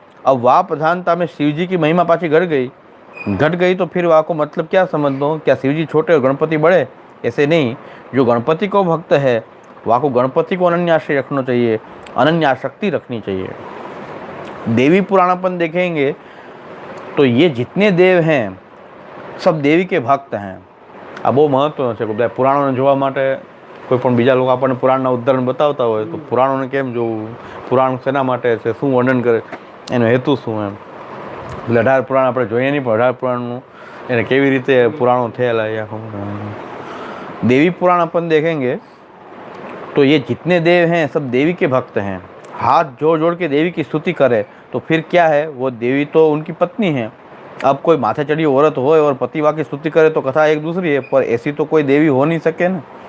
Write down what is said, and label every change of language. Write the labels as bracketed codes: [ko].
[hi] अब वह प्रधानता में शिव जी की महिमा पाछी घट गई तो फिर वहाँ को मतलब क्या समझ दो, क्या शिव जी छोटे और गणपति बड़े? ऐसे नहीं। जो गणपति को भक्त है वहाँ को गणपति को अनन्याश्रय रखना चाहिए, अनन्याशक्ति रखनी चाहिए। देवी पुराण अपन देखेंगे तो ये जितने देव हैं सब देवी के भक्त हैं। आ बहुत महत्व है [gu] બધા પુરાણોને જોવા માટે કોઈ પણ બીજા લોકો આપણને પુરાણના ઉદાહરણ બતાવતા હોય તો પુરાણોને કેમ જોવું, પુરાણ શેના માટે છે, શું વર્ણન કરે, એનો હેતુ શું એમ। એટલે 18 પુરાણ આપણે જોઈએ નહીં, પણ 18 પુરાણનું એને કેવી રીતે પુરાણો થયેલા એ આખું। [hi] देवी पुराण अपन देखेंगे तो ये जितने देव हैं सब देवी के भक्त हैं। हाथ जोड़ जोड़ के देवी की स्तुति करे तो फिर क्या है, वो देवी तो उनकी पत्नी है। अब कोई माथे चढ़ी औरत हो और पतिवा की स्तुति करे तो कथा एक दूसरी है, पर ऐसी तो कोई देवी हो नहीं सके ना।